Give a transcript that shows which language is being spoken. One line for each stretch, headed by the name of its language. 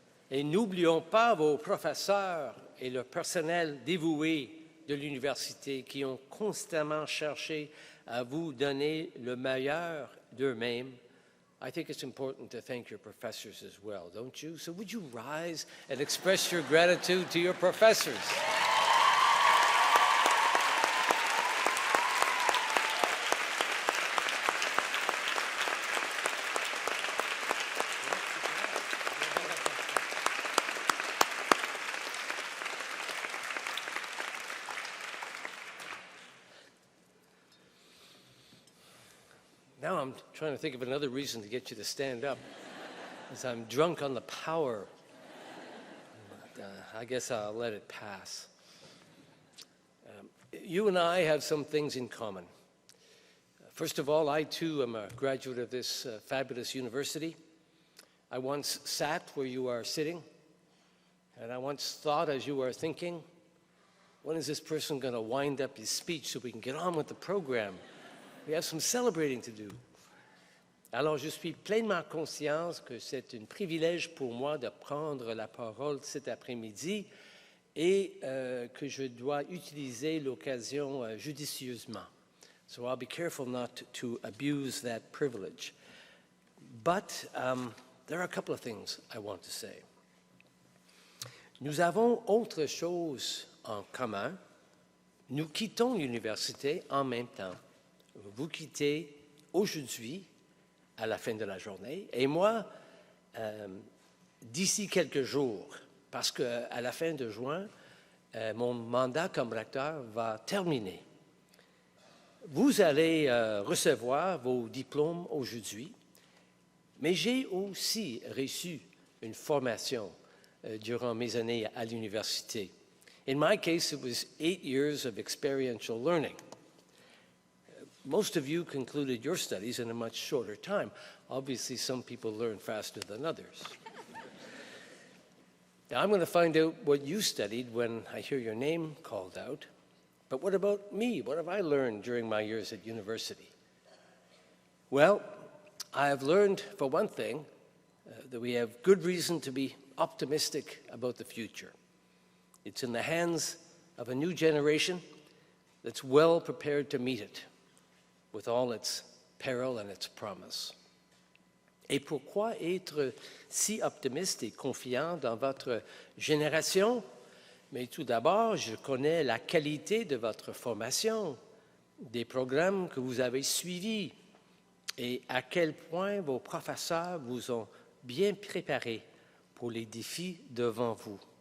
French: Et n'oublions pas vos professeurs et le personnel dévoué de l'université qui ont constamment cherché à vous donner le meilleur d'eux-mêmes.
English: I think it's important to thank your professors as well, don't you? So would you rise and express your gratitude to your professors? Now I'm trying to think of another reason to get you to stand up, because I'm drunk on the power. But, I guess I'll let it pass. You and I have some things in common. First of all, I too am a graduate of this fabulous university. I once sat where you are sitting, and I once thought as you are thinking, when is this person going to wind up his speech so we can get on with the program? We have some celebrating to do.
French: Alors, je suis pleinement conscience que c'est un privilège pour moi de prendre la parole cet après-midi et que je dois utiliser l'occasion judicieusement.
English: So I'll be careful not to abuse that privilege. But there are a couple of things I want to say.
French: Nous avons autre chose en commun. Nous quittons l'université en même temps. Vous quittez aujourd'hui, à la fin de la journée, et moi, d'ici quelques jours, parce qu'à la fin de juin, mon mandat comme recteur va terminer. Vous allez recevoir vos diplômes aujourd'hui, mais j'ai aussi reçu une formation durant mes années à l'université.
English: In my case, it was 8 years of experiential learning. Most of you concluded your studies in a much shorter time. Obviously, some people learn faster than others. Now, I'm going to find out what you studied when I hear your name called out. But what about me? What have I learned during my years at university? Well, I have learned, for one thing, that we have good reason to be optimistic about the future. It's in the hands of a new generation that's well prepared to meet it, with all its peril and its promise.
French: Et pourquoi être si optimiste et confiant dans votre génération? Mais tout d'abord, je connais la qualité de votre formation, des programmes que vous avez suivis et à quel point vos professeurs vous ont bien préparé pour les défis devant vous.